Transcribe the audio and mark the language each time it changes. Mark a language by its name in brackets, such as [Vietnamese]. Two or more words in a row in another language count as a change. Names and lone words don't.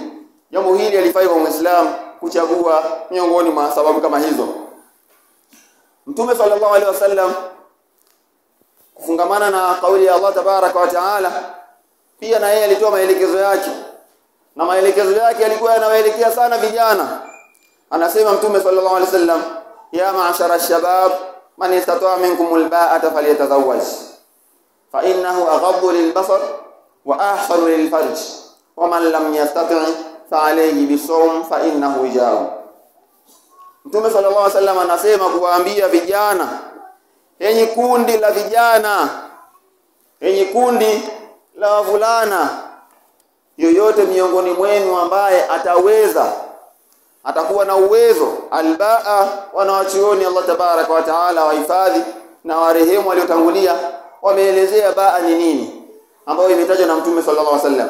[Swahili] Jambo hili halifai kwa Muislamu kuchagua miongoni mwa sababu kama hizo. Mtume [Arabic] صلى الله عليه وسلم [Swahili] kufungamana na kauli ya Allah [Arabic] تبارك وتعالى [Swahili] pia na yeye alitoa maelekezo yake, na maelekezo yake yalikuwa yanawaelekea sana vijana. Anasema Mtume [Arabic] صلى الله عليه وسلم يا معشر الشباب من استطاع منكم الباءة فليتزوج فإنه أغض للبصر وأحصن للفرج ومن لم يستطع فعليه بالصوم فإنه وجاء. [Swahili] Mtume [Arabic] صلى الله عليه وسلم [Swahili] anasema kuwaambia vijana, enyi kundi la vijana, enyi kundi la wavulana, yoyote miongoni mwenu ambaye ataweza, atakuwa na uwezo, albaa, wanawachuoni Allah [Arabic] تبارك وتعالى [Swahili] wahifadhi na warehemu waliotangulia wameelezea baa ni nini, ambayo imetajwa na Mtume [Arabic] صلى الله عليه وسلم.